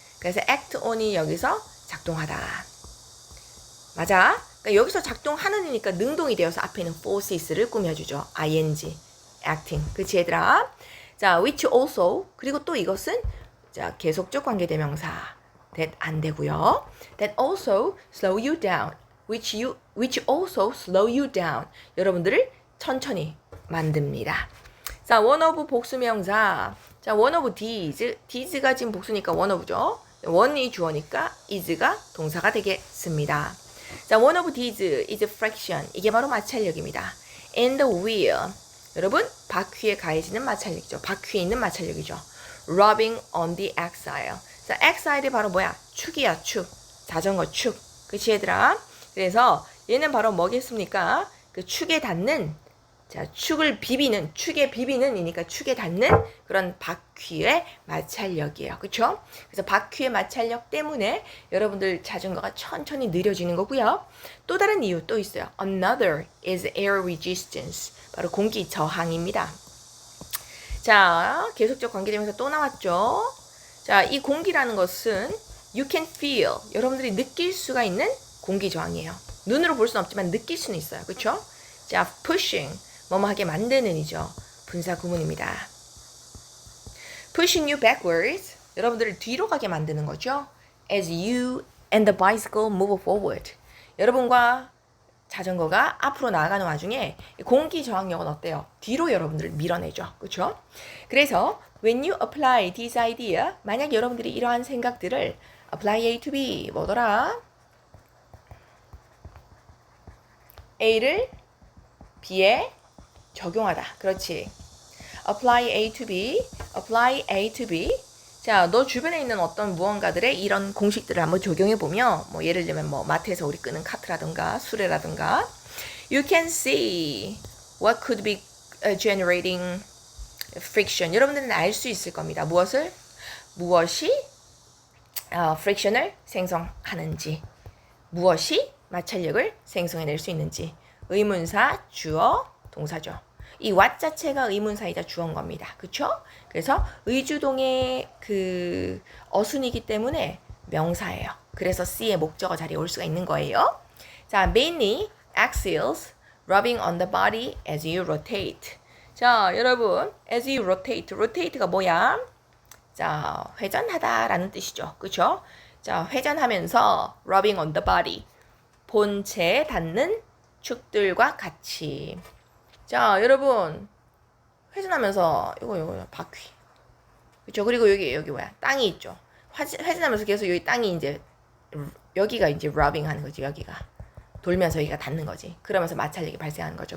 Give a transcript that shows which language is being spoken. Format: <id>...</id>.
<ko>그래서</ko> <en>act on</en> <ko>이 여기서 작동하다. 맞아? 그러니까 여기서 작동하는이니까 능동이 되어서 앞에 있는 forces를 꾸며주죠. ing, acting. 그치 얘들아? 자, which also, 그리고 또 이것은 자 계속적 관계대명사 that 안 되고요.</ko> <en>that also slow you down. which also slow you down.</en> <ko>여러분들을 천천히 만듭니다. 자, one of 복수명사. 자, one of these가 지금 복수니까 one of죠. one이 주어니까 is가 동사가 되겠습니다.</ko> <en>자, one of these is friction.</en> <ko>이게 바로 마찰력입니다.</ko> <en>and the wheel.</en> <ko>여러분, 바퀴에 가해지는 마찰력이죠. 바퀴에 있는 마찰력이죠.</ko> <en>rubbing on the axle.</en> <ko>자, axle이 바로 뭐야? 축이야, 축. 자전거 축. 그치 얘들아? 그래서 얘는 바로 뭐겠습니까? 그 축에 닿는, 자, 축에 비비는 이니까 축에 닿는 그런 바퀴의 마찰력이에요. 그쵸? 그래서 바퀴의 마찰력 때문에 여러분들 자전거가 천천히 느려지는 거고요. 또 다른 이유 또 있어요.</ko> <en>Another is air resistance.</en> <ko>바로 공기 저항입니다. 자, 계속적 관계되면서 또 나왔죠. 자, 이 공기라는 것은</ko> <en>you can feel.</en> <ko>여러분들이 느낄 수가 있는 공기 저항이에요. 눈으로 볼 수는 없지만 느낄 수는 있어요. 그쵸? 자, pushing. 뭐뭐 하게 만드는 이죠. 분사 구문입니다.</ko> <en>pushing you backwards.</en> <ko>여러분들을 뒤로 가게 만드는 거죠.</ko> <en>as you and the bicycle move forward.</en> <ko>여러분과 자전거가 앞으로 나아가는 와중에 공기 저항력은 어때요? 뒤로 여러분들을 밀어내죠. 그렇죠?</ko> <en>그래서 when you apply this idea,</en> <ko>만약 여러분들이 이러한 생각들을</ko> <en>apply A to B, 뭐더라?</en> <ko>A를 B에 적용하다. 그렇지.</ko> <en>apply A to B, apply A to B.</en> <ko>자, 너 주변에 있는 어떤 무언가들의 이런 공식들을 한번 적용해보면, 뭐, 예를 들면, 뭐, 마트에서 우리 끄는 카트라든가, 수레라든가,</ko> <en>you can see what could be generating friction.</en> <ko>여러분들은 알 수 있을 겁니다. 무엇이 friction을 생성하는지, 무엇이 마찰력을 생성해낼 수 있는지. 의문사, 주어, 동사죠. 이 what 자체가 의문사이자 주어인 겁니다. 그쵸? 그래서 의주동의 그 어순이기 때문에 명사예요. 그래서 C의 목적어 자리에 올 수가 있는 거예요.</ko> <en>자, mainly axles rubbing on the body as you rotate.</en> <ko>자, 여러분,</ko> <en>as you rotate.</en> <ko>rotate가 뭐야? 자, 회전하다라는 뜻이죠. 그쵸? 자, 회전하면서</ko> <en>rubbing on the body.</en> <ko>본체에 닿는 축들과 같이. 자, 여러분, 회전하면서 이거 바퀴, 그렇죠? 그리고 여기 뭐야? 땅이 있죠. 회전하면서 계속 여기 땅이 이제 여기가 이제 rubbing 하는 거지. 여기가 돌면서 여기가 닿는 거지. 그러면서 마찰력이 발생하는 거죠.</ko>